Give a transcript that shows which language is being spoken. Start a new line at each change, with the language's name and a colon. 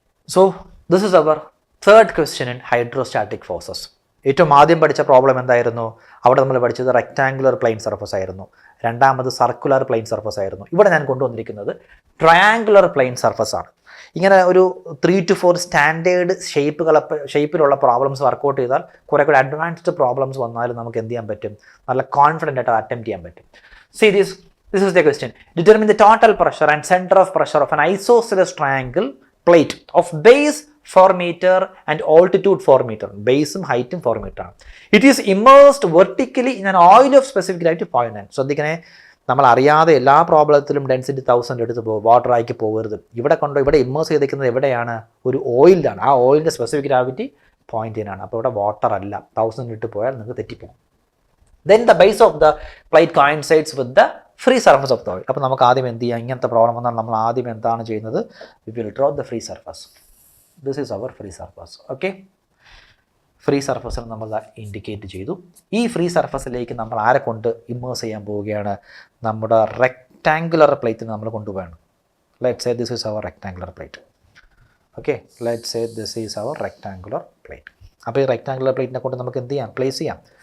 English: So this is our third question in hydrostatic forces.
Malayalam: ഏറ്റവും ആദ്യം പഠിച്ച പ്രോബ്ലം എന്തായിരുന്നു? അവിടെ നമ്മൾ പഠിച്ചത് റെക്ടാങ്കുലർ പ്ലെയിൻ സർഫസ് ആയിരുന്നു. രണ്ടാമത് സർക്കുലർ പ്ലെയിൻ സർഫസ് ആയിരുന്നു. ഇവിടെ ഞാൻ കൊണ്ടുവന്നിരിക്കുന്നത് ട്രയാങ്കുലർ പ്ലെയിൻ സർഫസ് ആണ്. ഇങ്ങനെ ഒരു 3 to 4 സ്റ്റാൻഡേർഡ് ഷേപ്പിലുള്ള പ്രോബ്ലംസ് വർക്കൗട്ട് ചെയ്താൽ കുറേ കൂടെ അഡ്വാൻസ്ഡ് പ്രോബ്ലംസ് വന്നാലും നമുക്ക് എന്ത് ചെയ്യാൻ പറ്റും? നല്ല കോൺഫിഡൻ്റ് ആയിട്ട് അറ്റംപ്റ്റ് ചെയ്യാൻ പറ്റും.
English: See this is the question. Determine the total pressure and center of pressure of an isosceles triangle plate of base 4 meter and altitude 4 meter.
Malayalam: Base ഉം height ഉം 4 meter ആണ്.
English: It is immersed vertically in an oil of specific gravity 0.9.
Malayalam: ശ്രദ്ധിക്കണേ, നമ്മൾ അറിയാതെ എല്ലാ പ്രോബ്ലത്തിലും density 1000 എടുത്ത് പോകും, water ആക്കി പോകരുത്. ഇവിടെ ഇമ്മേഴ്സ് ചെയ്തിരിക്കുന്നത് എവിടെയാണ്? ഒരു ഓയിലാണ്. ആ ഓയിലിൻ്റെ സ്പെസിഫിക് ഗ്രാവിറ്റി 0.9 ആണ്. അപ്പോൾ ഇവിടെ വാട്ടർ അല്ല. 1000 ഇട്ട് പോയാൽ നിങ്ങൾക്ക് തെറ്റിപ്പോകും.
English: Then the base of the plate coincides with the free surface of the oil.
Malayalam: അപ്പോൾ നമുക്ക് ആദ്യം എന്ത് ചെയ്യാം? ഇങ്ങനത്തെ പ്രോബ്ലം വന്നാൽ നമ്മൾ ആദ്യം എന്താണ് ചെയ്യുന്നത്?
English: We will draw the free surface. This is our free surface. Okay.
Malayalam: Free സർഫസിൽ നമ്മൾ ഇൻഡിക്കേറ്റ് ചെയ്തു. ഈ ഫ്രീ സർഫസിലേക്ക് നമ്മൾ ആരെ കൊണ്ട് ഇമ്മേഴ്സ് ചെയ്യാൻ പോവുകയാണ്? നമ്മുടെ റെക്ടാങ്കുലർ പ്ലേറ്റിന് നമ്മൾ കൊണ്ടുപോവുകയാണ്.
English: Let's say this is our rectangular plate. Okay, let's say this is our rectangular plate.
Malayalam: അപ്പോൾ ഈ റെക്ടാങ്കുലർ പ്ലേറ്റിനെ കൊണ്ട് നമുക്ക് എന്ത് ചെയ്യാം? പ്ലേസ് ചെയ്യാം.